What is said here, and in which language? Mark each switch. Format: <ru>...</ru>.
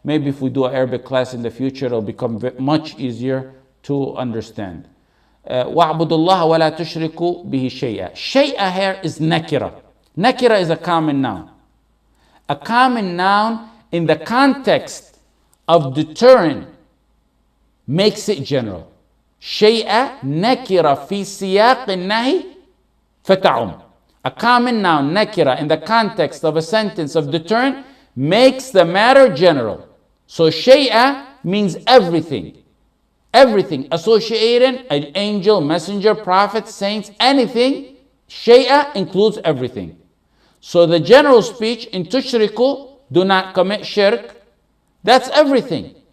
<en>Maybe if we do an Arabic class in the future, it'll become much easier to understand.</en> <ar>وَاعْبُدُوا اللَّهَ وَلَا تُشْرِكُوا بِهِ شَيْئًا.</ar> <en>Shay'a here is nakira. Nakira is a common noun. A common noun in the context of deterring makes it general.</en> <ar>شيء نكرة في سياق النهي فتعم.</ar> <en>A common noun, nakira, in the context of a sentence of deterrent makes the matter general. So shay'a means everything. Everything associating an angel, messenger, prophet, saints, anything. Shay'a includes everything. So the general speech in tushriku, do not commit shirk, that's everything.</en>